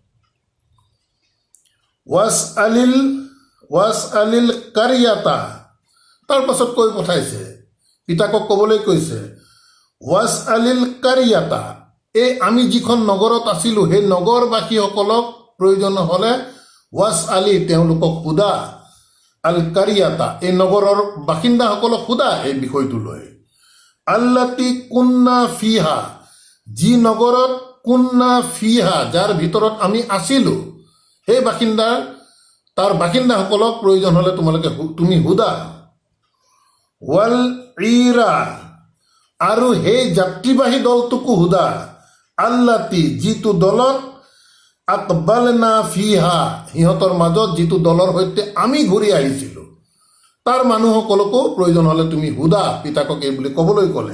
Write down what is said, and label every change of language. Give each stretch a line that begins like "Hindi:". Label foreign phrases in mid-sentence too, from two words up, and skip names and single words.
Arabic: واسأل القرية,
Assamese: তাৰ পাছত কৈ পঠাইছে, পিতাকক ক'বলৈ কৈছে,
Arabic: واسأل القرية,
Assamese: এই আমি যিখন নগৰত আছিলোঁ সেই নগৰবাসীসকলক প্ৰয়োজন হ'লে
Arabic: واسأل,
Assamese: তেওঁলোকক সোধা,
Arabic: القرية,
Assamese: এই নগৰৰ বাসিন্দাসকলক সোধা এই বিষয়টো লৈ।
Arabic: التي كنا فيها,
Assamese: যি নগৰত
Arabic: كنا فيها,
Assamese: যাৰ ভিতৰত আমি আছিলোঁ, সেই তাৰ বাসিন্দাসকলক প্ৰয়োজন হ'লে তুমি সোধা।
Arabic: والعير,
Assamese: আৰু সেই যাত্ৰীবাহী দলটোকো সোধা, আল্লাতি, যিটো দলত
Arabic: أقبلنا فيها,
Assamese: সিহঁতৰ মাজত যিটো দলৰ সৈতে আমি ঘূৰি আহিছিলোঁ, তাৰ মানুহসকলকো প্ৰয়োজন হ'লে তুমি সোধা, পিতাকক এই বুলি ক'বলৈ ক'লে।